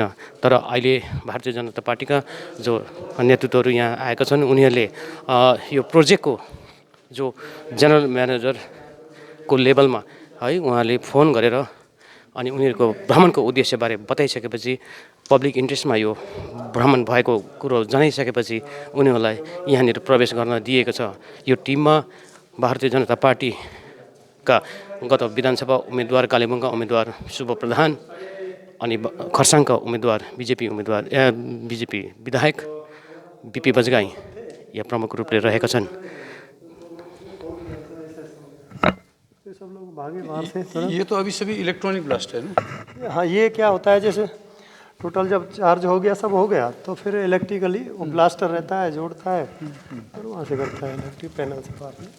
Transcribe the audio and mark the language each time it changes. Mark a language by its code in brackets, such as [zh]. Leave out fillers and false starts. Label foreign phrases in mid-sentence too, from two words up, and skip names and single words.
[ne] तर अहिले भारतीय जनता पार्टीका जो नेतृत्वहरू यहाँ आएका छन् उनीहरूले यो प्रोजेक्टको जो [en] general manager [ne] लेभलमा है उहाँले फोन गरेर अनि उनीहरूको भ्रमणको उद्देश्यबारे बताइसकेपछि [en] public interest [ne] यो भ्रमण भएको कुरो जनाइसकेपछि उनीहरूलाई यहाँनिर प्रवेश गर्न दिएको छ। यो टिममा भारतीय जनता पार्टीका गत विधानसभा उम्मेदवार कालेबुङका उम्मेदवार शुभ प्रधान अनि खरसाङका उम्मेदवार बिजेपी विधायक बिपी बजगाई यहाँ प्रमुख रूपले रहेका छन्। [hi] सब लोग भागे बाहर से। ये तो अभी सभी [en] electronic blast [hi] है ना? हाँ, ये क्या होता है जैसे टोटल जब चार्ज हो गया सब हो गया तो फिर इलेक्ट्रिकली वो ब्लास्टर रहता है जोड़ता है और वहाँ से करता है [en] electric panel [hi] से बाहर में।